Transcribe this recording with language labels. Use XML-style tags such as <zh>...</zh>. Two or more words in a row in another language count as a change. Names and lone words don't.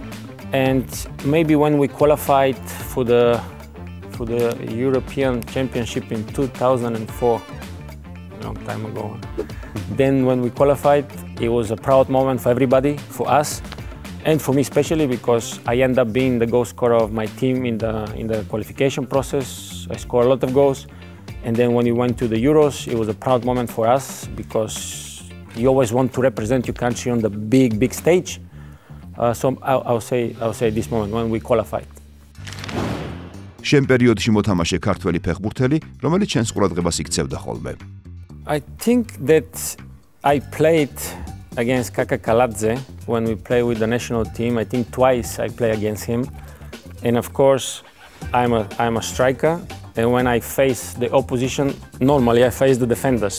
<en>And maybe when we qualified for the European Championship in 2004, a long time ago, then when we qualified, it was a proud moment for everybody, for us, and for me especially, because I ended up being the goal scorer of my team in the qualification process. I scored a lot of goals. And then when we went to the Euros, it was a proud moment for us, because you always want to represent your country on the big, big stage. So I'll say this moment when we qualified.</en> <ka>შენ პერიოდში მოთამაშე ქართველი ფეხბურთელი, რომელიც შენს ყურადღებას იქცევდა ხოლმე?</ka> <en>I think that I played against Kaka Kaladze when we played with the national team. I think twice I played against him. And of course, I'm a striker. And when I face the opposition, normally I face the defenders.</en>